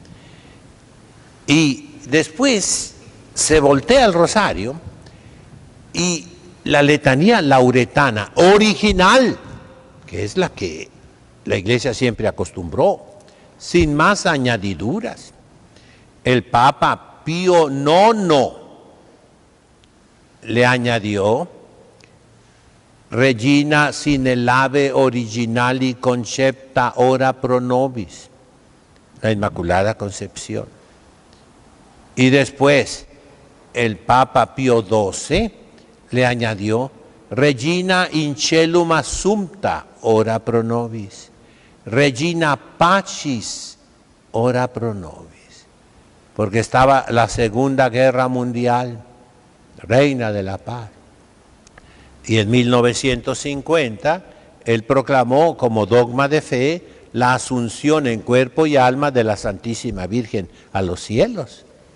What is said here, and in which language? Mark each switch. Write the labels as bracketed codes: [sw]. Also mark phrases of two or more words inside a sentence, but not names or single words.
[es] Y después se voltea el rosario y la letanía lauretana original, que es la que la Iglesia siempre acostumbró, sin más añadiduras. El Papa Pío IX le añadió [la] Regina sine lave originali concepta ora pro nobis, [es] la Inmaculada Concepción. Y después el Papa Pío XII le añadió [la] Regina in celum assumpta ora pro nobis, Regina Pacis ora pro nobis, [es] porque estaba la Segunda Guerra Mundial, Reina de la Paz. Y en 1950 él proclamó como dogma de fe la asunción en cuerpo y alma de la Santísima Virgen a los cielos.